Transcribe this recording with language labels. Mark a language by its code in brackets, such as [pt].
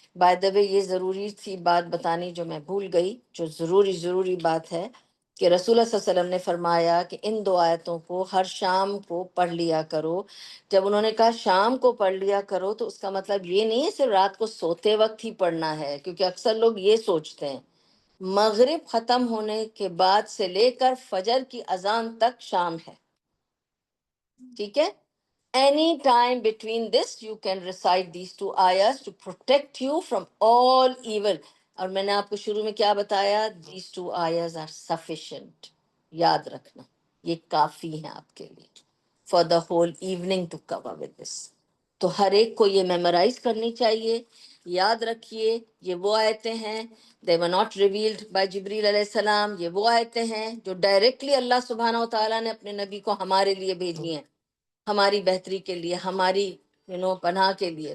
[hi] By the way ये ज़रूरी थी बात बतानी जो मैं भूल गई, जो ज़रूरी बात है कि रसूलुल्लाह सल्लल्लाहु अलैहि वसल्लम ने फरमाया कि इन दो आयतों को हर शाम को पढ़ लिया करो. जब उन्होंने कहा शाम को पढ़ लिया करो तो उसका मतलब ये नहीं है सिर्फ रात को सोते वक्त ही पढ़ना है, क्योंकि अक्सर लोग ये सोचते हैं मगरिब ख़त्म होने के बाद से लेकर फजर की अजान तक शाम है. ठीक है? [en] Any time between this, you can recite these two ayahs to protect you from all evil. [hi] और मैंने आपको शुरू में क्या बताया? [en] These two ayahs are sufficient. [hi] याद रखना, ये काफी हैं आपके लिए. [en] For the whole evening to cover with this. [hi] तो हर एक को ये मेमोराइज करनी चाहिए. याद रखिए, ये वो आयतें हैं, [en] they were not revealed by [hi] जिब्रील अलैहिस्सलाम. ये वो आयतें हैं जो डायरेक्टली अल्लाह सुब्हानहू व तआला ने अपने नबी को हमारे लिए भेजी हैं, हमारी बेहतरी के लिए, हमारी पनाह के लिए.